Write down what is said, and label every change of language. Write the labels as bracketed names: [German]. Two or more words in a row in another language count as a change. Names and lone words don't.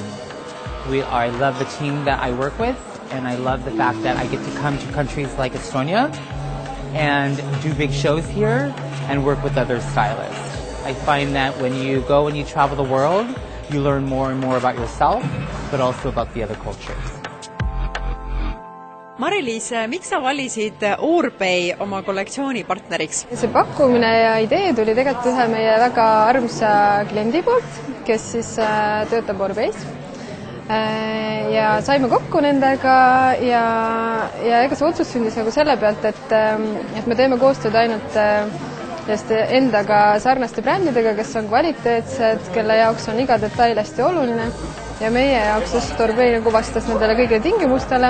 [English] I love the team that I work with, and I love the fact that I get to come to countries like Estonia and do big shows here and work with other stylists. I find that when you go and you travel the world, you learn more and more about yourself, but also about the other cultures. [Estonian] Mari-Liis, miks sa valisid Orbei oma kollektsiooni partneriks? See pakkumine ja idee tuli tegelikult ühe meie väga armsa kliendi poolt, kes siis töötab Orbeis. Ja saime kokku nendega ja ega see otsus sündis nagu selle pealt, et me teeme koostööd ainult endaga sarnaste brändidega, kes on kvaliteetsed, kelle jaoks on iga detail hästi oluline ja meie jaoks just Orbei nagu vastas nendele kõigile tingimustele.